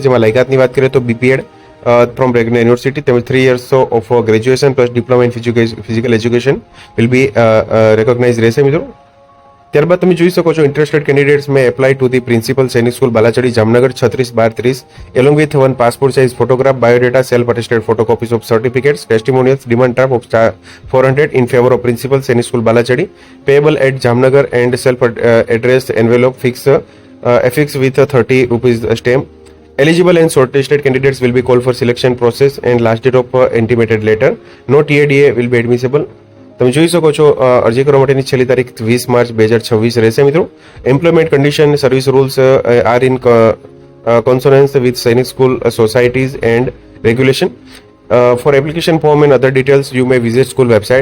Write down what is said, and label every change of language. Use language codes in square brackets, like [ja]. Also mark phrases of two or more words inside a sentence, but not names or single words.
[gu] જેમાં લાયકાતની વાત કરીએ તો [en] BPEd from regular university તેમજ 3 years of graduation plus diploma in physical education will be recognise [gu] રહેશે મિત્રો. ત્યારબાદ તમે જોઈ શકો છો [en] interested candidates may apply to the principal Sainik School Balachadi Jamnagar 36/12/30 along with 1 passport size photograph, biodata, self attested photocopies of certificates, testimonials, demand draft of 400 in favor of principal સૈનિક સ્કૂલ બાલાચડી payable at જામનગર and self addressed envelope affixed with a 30 rupees stamp. Eligible and shortlisted candidates will be called for selection process and last date of intimated letter. No TADA will be admissible. [gu] તમે જોઈ શકો છો અરજી કરવા માટેની છેલ્લી તારીખ 20 માર્ચ 2026 રહેશે મિત્રો. [en] employment condition service rules are in consonance with Sainik School societies and regulation. for application form and other details you may visit school website.